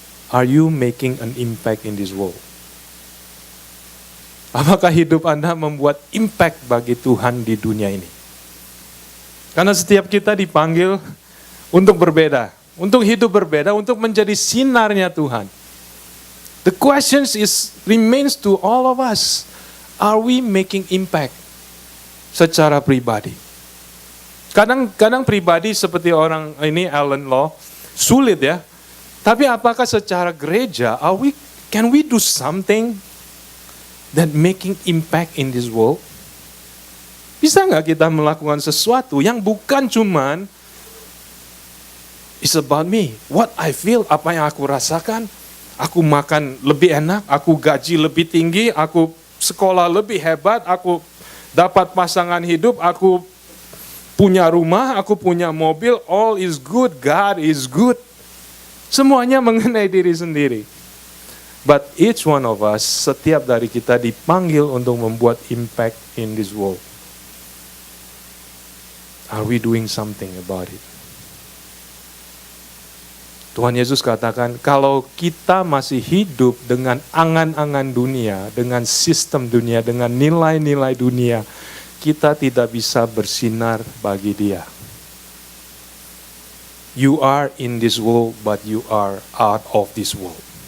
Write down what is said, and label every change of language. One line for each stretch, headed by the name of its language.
English: Are you making an impact in this world?
Indonesian: Apakah hidup Anda membuat impact bagi Tuhan di dunia ini? Karena setiap kita dipanggil untuk berbeda, untuk hidup berbeda, untuk menjadi sinarnya Tuhan.
English: The question remains to all of us. Are we making impact
Indonesian: secara pribadi? Kadang pribadi seperti orang ini Alan Law sulit ya. Tapi apakah secara gereja
English: can we do something that making impact in this world?
Indonesian: Bisa nggak kita melakukan sesuatu yang bukan cuman
English: it's about me, what I feel,
Indonesian: apa yang aku rasakan, aku makan lebih enak, aku gaji lebih tinggi, aku sekolah lebih hebat, aku dapat pasangan hidup, aku punya rumah, aku punya mobil,
English: all is good, God is good.
Indonesian: Semuanya mengenai diri sendiri.
English: But each one of us,
Indonesian: setiap dari kita dipanggil untuk membuat impact
English: in this world. Are we doing something about it?
Indonesian: Tuhan Yesus katakan, kalau kita masih hidup dengan angan-angan dunia, dengan sistem dunia, dengan nilai-nilai dunia, kita tidak bisa bersinar bagi Dia.
English: You are in this world, but you are out of this world.